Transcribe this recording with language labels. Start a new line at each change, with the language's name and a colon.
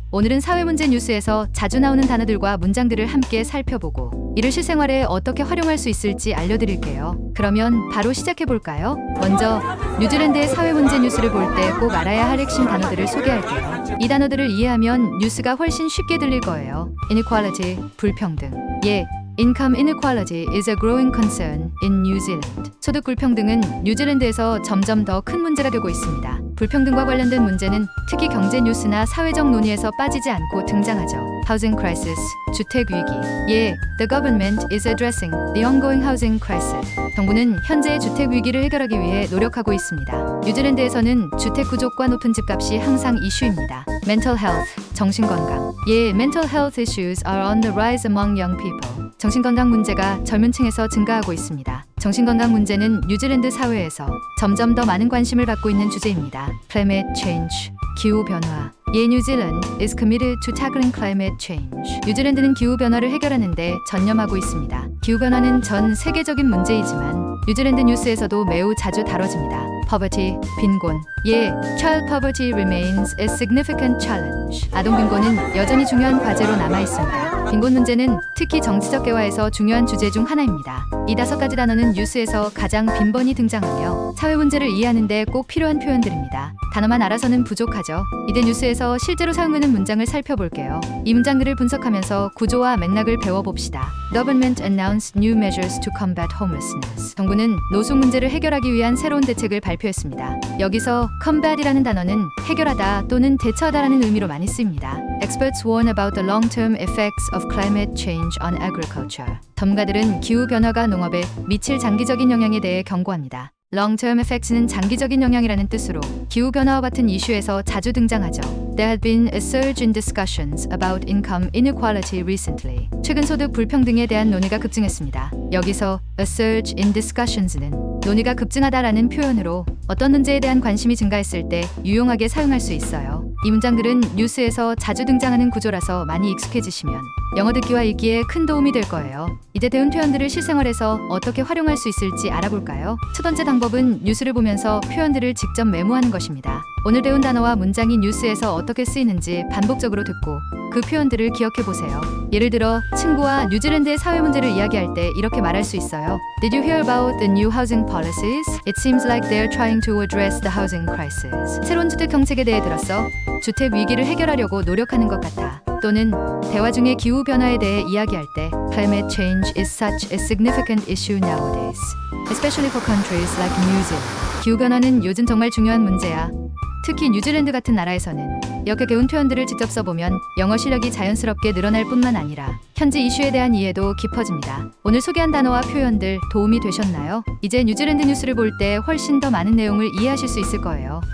Korean: 오늘은 사회 문제 뉴스에서 자주 나오는 단어들과 문장들을 함께 살펴보고 이를 실생활에 어떻게 활용할 수 있을지 알려드릴게요. 그러면 바로 시작해볼까요? 먼저 뉴질랜드의 사회 문제 뉴스를 볼 때 꼭 알아야 할 핵심 단어들을 소개할게요. 이 단어들을 이해하면 뉴스가 훨씬 쉽게 들릴 거예요. inequality, 불평등.
English: Income inequality is a growing concern in New Zealand.
Korean: 소득 불평등은 뉴질랜드에서 점점 더 큰 문제가 되고 있습니다. 불평등과 관련된 문제는 특히 경제 뉴스나 사회적 논의에서 빠지지 않고 등장하죠. Housing crisis, 주택 위기.
English: The government is addressing the ongoing housing crisis.
Korean: 정부는 현재의 주택 위기를 해결하기 위해 노력하고 있습니다. 뉴질랜드에서는 주택 부족과 높은 집값이 항상 이슈입니다.
English: Mental health, 정신건강. Mental health issues are on the rise among young people.
Korean: 정신건강 문제가 젊은 층에서 증가하고 있습니다. 정신건강 문제는 뉴질랜드 사회에서 점점 더 많은 관심을 받고 있는 주제입니다.
English: Climate change, 기후변화. New Zealand is committed to tackling climate change.
Korean: 뉴질랜드는 기후변화를 해결하는 데 전념하고 있습니다. 기후변화는 전 세계적인 문제이지만 뉴질랜드 뉴스에서도 매우 자주 다뤄집니다.
English: Poverty, 빈곤. Child poverty remains a significant challenge.
Korean: 아동 빈곤은 여전히 중요한 과제로 남아있습니다. 빈곤 문제는 특히 정치적 대화에서 중요한 주제 중 하나입니다. 이 5가지 단어는 뉴스에서 가장 빈번히 등장하며 사회 문제를 이해하는 데 꼭 필요한 표현들입니다. 단어만 알아서는 부족하죠. 이제 뉴스에서 실제로 사용하는 문장을 살펴볼게요. 이 문장들을 분석하면서 구조와 맥락을 배워봅시다.
English: Government announced new measures to combat homelessness.
Korean: 정부는 노숙 문제를 해결하기 위한 새로운 대책을 발표했습니다. 여기서 combat이라는 단어는 해결하다 또는 대처하다라는 의미로 많이 쓰입니다.
English: Experts warn about the long-term effects of climate change on agriculture.
Korean: 전문가들은 기후 변화가 농업에 미칠 장기적인 영향에 대해 경고합니다. Long-term effects는 장기적인 영향이라는 뜻으로 기후변화와 같은 이슈에서 자주 등장하죠.
English: There had been a surge in discussions about income inequality recently.
Korean: 최근 소득 불평등에 대한 논의가 급증했습니다. 여기서
English: a surge in discussions
Korean: 는 논의가 급증하다라는 표현으로 어떤 문제에 대한 관심이 증가했을 때 유용하게 사용할 수 있어요. 이 문장들은 뉴스에서 자주 등장하는 구조라서 많이 익숙해지시면 영어 듣기와 읽기에 큰 도움이 될 거예요. 이제 배운 표현들을 실생활에서 어떻게 활용할 수 있을지 알아볼까요? 첫 번째 방법은 뉴스를 보면서 표현들을 직접 메모하는 것입니다. 오늘 배운 단어와 문장이 뉴스에서 어떻게 쓰이는지 반복적으로 듣고 그 표현들을 기억해 보세요. 예를 들어 친구와 뉴질랜드의 사회 문제를 이야기할 때 이렇게 말할 수 있어요.
English: Did you hear about the new housing policies? It seems like they're trying to address the housing crisis.
Korean: 새로운 주택 정책에 대해 들었어? 주택 위기를 해결하려고 노력하는 것 같아. 또는 대화 중에 기후 변화에 대해 이야기할 때
English: Climate change is such a significant issue nowadays, especially for countries like New Zealand.
Korean: 기후 변화는 요즘 정말 중요한 문제야. 특히 뉴질랜드 같은 나라에서는 이렇게 배운 표현들을 직접 써보면 영어 실력이 자연스럽게 늘어날 뿐만 아니라 현지 이슈에 대한 이해도 깊어집니다. 오늘 소개한 단어와 표현들 도움이 되셨나요? 이제 뉴질랜드 뉴스를 볼 때 훨씬 더 많은 내용을 이해하실 수 있을 거예요.